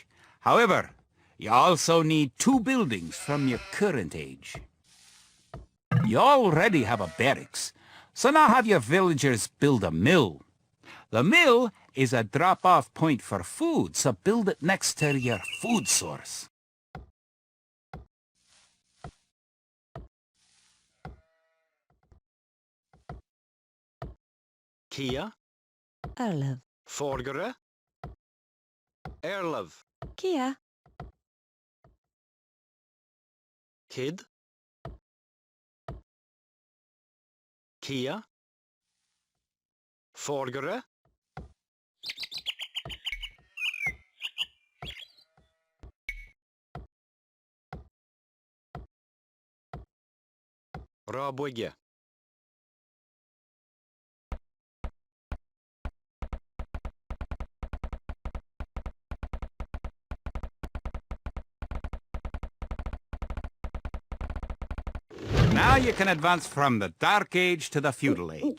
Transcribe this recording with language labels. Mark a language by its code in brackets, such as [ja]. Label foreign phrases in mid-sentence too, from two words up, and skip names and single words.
[en] However, you also need 2 buildings from your current age. You already have a barracks, so now have your villagers build a mill. The mill is a drop-off point for food, so build it next to your food source. Kia, Erlov. Forgere, Erlov, Kia. Kid, Kia, Forgere, Rabwege, Now you can advance from the Dark Age to the Feudal Age.